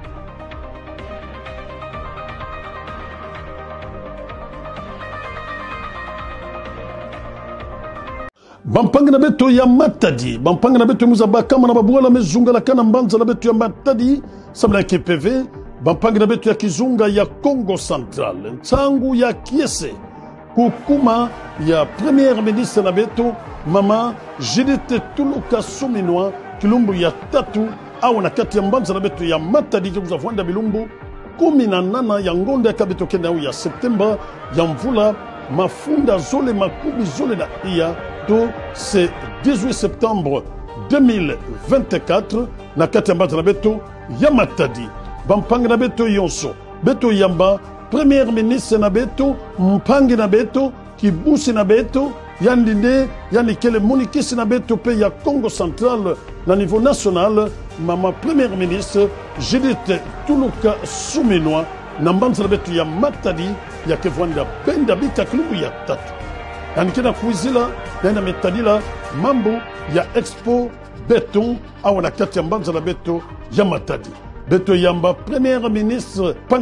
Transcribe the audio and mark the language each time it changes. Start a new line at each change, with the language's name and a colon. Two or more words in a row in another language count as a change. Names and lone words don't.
Kongo: Bampanga na beto ya Matadi, bampanga na beto muzaba kama na babuala mezunga la kana mbanza na beto ya Matadi, sabla KPV, bampanga na beto ya Kizunga ya Congo Central, ntangu ya Kiese, kukuma ya
French: Premier Ministre
Kongo: na beto, mama Judith Tuluka Suminwa, kilumbu ya tatu, au na kati ya mbanza na beto ya Matadi kwa kuzafwanda bilumbu, kumi na nana ya ngonde ya kabeto kenda au ya Septemba, ya mvula, mafunda zole makubi zole na iya,
French: c'est 18 septembre 2024
Kongo: na kati ya mbanza na beto ya Matadi bampanga na beto yonso beto yamba
French: premier ministre
Kongo: na beto mpangi na beto kibusi na beto yandinde yani kele munikisi na beto pe ya Congo central na
French: niveau national
Kongo: mama premier ministre Judith Tuluka Suminwa na mbanza na beto ya Matadi ya kevwanda penda bika klubu ya tatu anikena kuizila na metadila mambo ya expo beton au na kati ya mbanza na beto ya Matadi beto yamba
French: premier ministre
Kongo: pangi